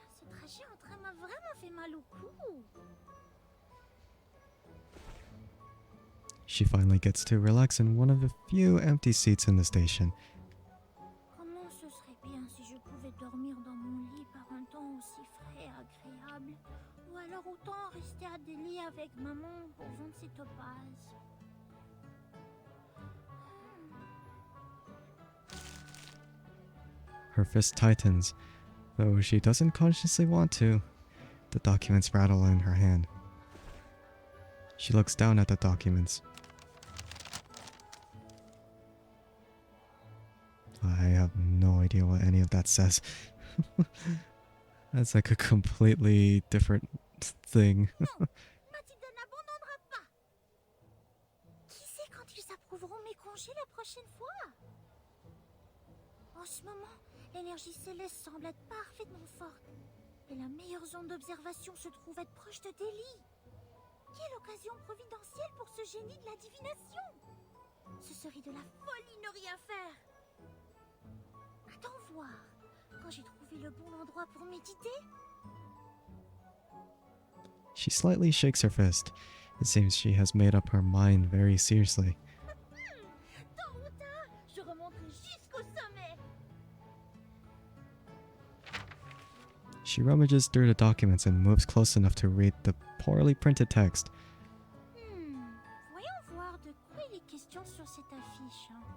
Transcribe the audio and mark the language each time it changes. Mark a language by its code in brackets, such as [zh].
[fr] Ce trajet en train m'a vraiment fait mal au cou. [en] She finally gets to relax in one of the few empty seats in the station. [fr] Comment ce serait bien si je pouvais dormir dans mon lit par un temps aussi frais et agréable. Ou alors autant rester à Delhi avec maman pour vendre ses topazes. [en] Her fist tightens, though she doesn't consciously want to. The documents rattle in her hand. She looks down at the documents. I have no idea what any of that says. That's like a completely different thing. [fr] Mathilde n'abandonnera pas. Qui sait quand ils approuveront mes congés la prochaine fois? En ce moment, l'énergie céleste semble être parfaitement forte. Et la meilleure zone d'observation se trouve être proche de Delhi. Quelle occasion providentielle pour ce génie de la divination! Ce serait de la folie ne rien faire. Attends voir, quand j'ai trouvé le bon endroit pour méditer. [en] She slightly shakes her fist. It seems she has made up her mind very seriously. [fr] Tôt ou tard, je remonterai jusqu'au sommet. [en] She rummages through the documents and moves close enough to read the poorly printed text. [fr] Voyons voir de quoi il est question sur cette affiche.